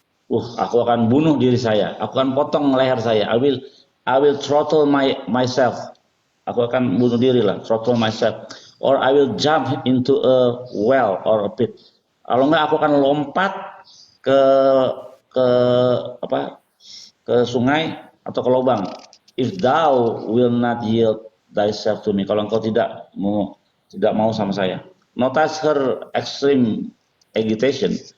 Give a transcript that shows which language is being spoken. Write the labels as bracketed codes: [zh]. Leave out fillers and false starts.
[id] Aku akan bunuh diri saya. Aku akan potong leher saya. [en] I will throttle myself. [id] Aku akan bunuh diri lah, [en] throttle myself. Or I will jump into a well or a pit. [id] Kalau enggak, aku akan lompat ke sungai atau ke lubang. [en] If thou will not yield thyself to me. [id] Kalau engkau tidak mau sama saya. [en] Notice her extreme agitation.